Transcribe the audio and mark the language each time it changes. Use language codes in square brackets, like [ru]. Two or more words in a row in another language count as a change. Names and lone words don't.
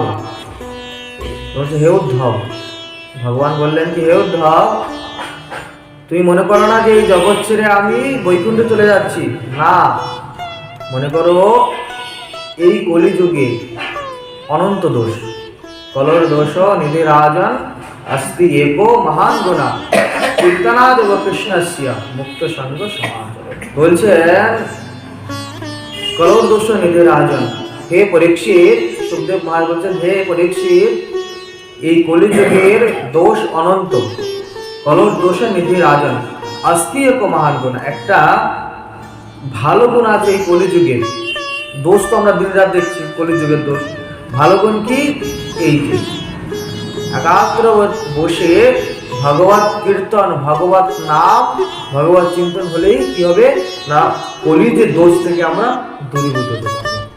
[bn] বলছে, হে উদ্ধব, ভগবান বললেন কি, হে উদ্ধব, তুমি মনে করো না যে এই জগৎ ছেড়ে আমি বৈকুণ্ঠে চলে যাচ্ছি, না, মনে করো এই কলিযুগে অনন্ত দোষ, [sa] কলর দোষ নিধি রাজন अस्ति एको महान गुणा কীর্তনাদেব কৃষ্ণস্য মুক্ত সঙ্গ সমাজ। [bn] বলছেন [sa] কলর দোষ নিধি রাজন, [bn] হে পরীক্ষিত, সুখদেব মহারাজ বলছেন, হে পরীক্ষিত, এই কলিযুগের দোষ অনন্ত, [sa] কলর দোষ নিধি রাজন अस्ति एको महान গুণ, [bn] একটা ভালো গুণ আছে এই কলিযুগের। দোষ তো আমরা দিন রাত দেখছি, কলিযুগের দোষ। ভালো গুণ কি, এই যে একাগ্র বসে ভগবত কীর্তন, ভগবত নাম, ভগবত চিন্তন হলেই কি হবে না, কলিযুগের দোষ থেকে আমরা দূরীভূত হতে পারবো।